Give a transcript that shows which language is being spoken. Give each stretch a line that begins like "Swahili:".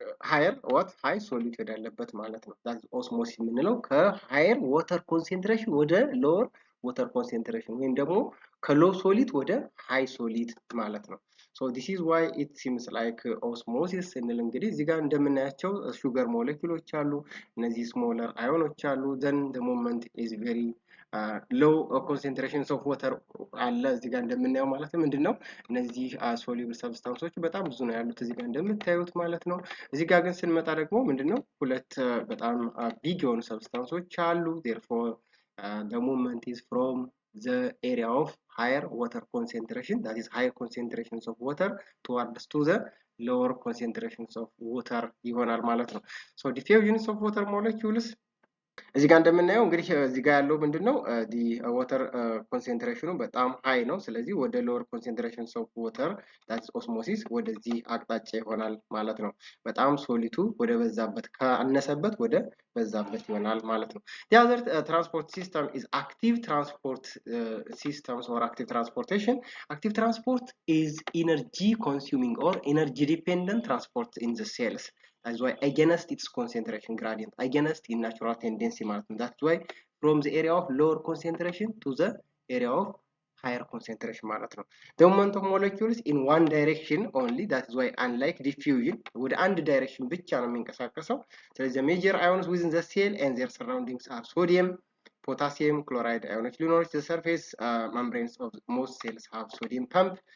English: higher what high solid
Amharic: ያለበት ማለት ነው።
English: that osmosis
Amharic: የምንለው ከሃየር water concentration ወደ lower water concentration ወይም ደግሞ ከሎው ሶሊድ ወደ ሃይ ሶሊድ ማለት ነው።
English: So this is why it seems like osmosis
Amharic: ስንል እንግዲህ እዚህ ጋር እንደምናያቸው ሹገር ሞለኪውሎች አሉ፣ እነዚህ ስሞለር አዮኖች አሉ።
English: then the moment is very low concentrations of water
Amharic: አለ እዚህ ጋር እንደምናየው ማለት ነው። ምንድነው እነዚህ soluble substances በጣም ብዙ ነው ያሉት እዚህ ጋር እንደምታዩት ማለት ነው። እዚህ ጋር ግን ስንመጣ ደግሞ ምንድነው ሁለት በጣም ቢግ የሆኑ ሰብስታንሶች አሉ።
English: therefore the movement is from the area of higher water concentration, that is higher concentrations of water
Amharic: towards to the lower concentrations of water ይሆናል ማለት ነው።
English: so diffusions of water molecules
Amharic: እዚህ ጋር እንደምናየው እንግዲህ እዚህ ጋር ያለው ምንድነው
English: the water concentration
Amharic: በጣም ሃይ ነው። ስለዚህ ወደ
English: lower concentrations of water that is osmosis
Amharic: ወደዚህ አቅጣጫ ይሆናል ማለት ነው። በጣም ሶሊቱ ወደ በዛበት ካነሰበት ወደ በዛበት ይሆናል ማለት ነው።
English: the other transport system is active transport systems or active transportation. Active transport is energy consuming or energy dependent transport in the cells. That's why against its concentration gradient, against its natural tendency ማለት ነው። That's why from the area of lower concentration to the area of higher concentration ማለት ነው። The movement of molecules in one direction only, that is why unlike diffusion
Amharic: ወደ አንድ ዳይሬክሽን ብቻ ነው የሚንቀሳቀሰው።
English: ስለዚህ the major ions within the cell and their surroundings are sodium, potassium, chloride ions ሊኖሩ the surface membranes of most cells have sodium pump.